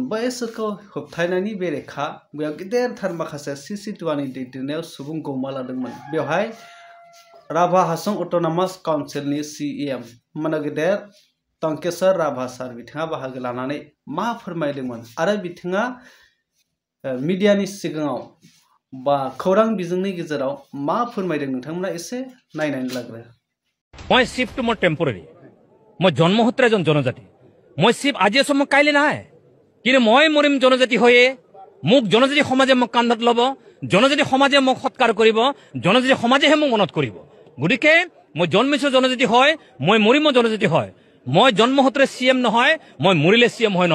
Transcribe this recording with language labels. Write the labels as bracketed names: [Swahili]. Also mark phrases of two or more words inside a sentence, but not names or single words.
[Bodo] बैसोरखौ होबथायनायनि बेरेखा बेयाव गेदेरथार माखासे CC2नि दैदेननायाव सुबुं गोमालांदोंमोन बेवहाय राभा हासं अट'नमास काउन्सिलनि CEM गेदेर टांकेश्वर राभा सार बिथाङा बाहागो लानानै मा फोरमायदोंमोन आरो बिथाङा मिडियानि सिगाङाव बा खौरां बिजोंनि गेजेराव मा फोरमायदों नोंथांमोना एसे नायनानै लाग्रो [Assamese] মই শিফট মোৰ টেম্পোৰাৰী মই জন্মসূত্ৰে এজন জনজাতি মই শিফ আজি আছো মই কাইলৈ নাই কিন্তু মই মৰিম জনজাতি হৈয়ে মোক জনজাতি সমাজে মোক কান্ধত ল'ব জনজাতি সমাজে মোক সৎকাৰ কৰিব জনজাতি সমাজেহে মোক মনত কৰিব গতিকে মই জন্মিছো জনজাতি হয় মই মৰিমো জনজাতি হয় মই জন্মসূত্ৰে CM নহয় মই মৰিলে CM হয়